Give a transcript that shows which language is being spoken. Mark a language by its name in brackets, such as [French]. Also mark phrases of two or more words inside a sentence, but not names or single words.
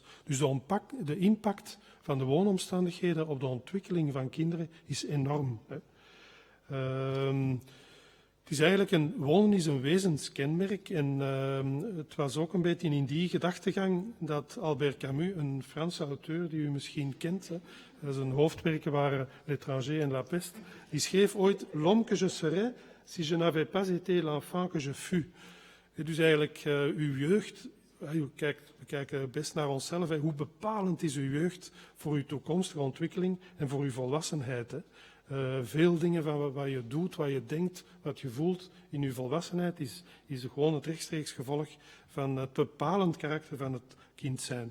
[Dutch] Dus de impact van de woonomstandigheden op de ontwikkeling van kinderen is enorm. Het is eigenlijk wonen is een wezenskenmerk en het was ook een beetje in die gedachtegang dat Albert Camus, een Franse auteur die u misschien kent, zijn hoofdwerken waren L'étranger en la peste, die schreef ooit [French] L'homme que je serais si je n'avais pas été l'enfant que je fus. [Dutch] Dus eigenlijk uw jeugd, we kijken best naar onszelf, hoe bepalend is uw jeugd voor uw toekomstige ontwikkeling en voor uw volwassenheid. Veel dingen van wat je doet, wat je denkt, wat je voelt in je volwassenheid is gewoon het rechtstreeks gevolg van het bepalend karakter van het kind zijn.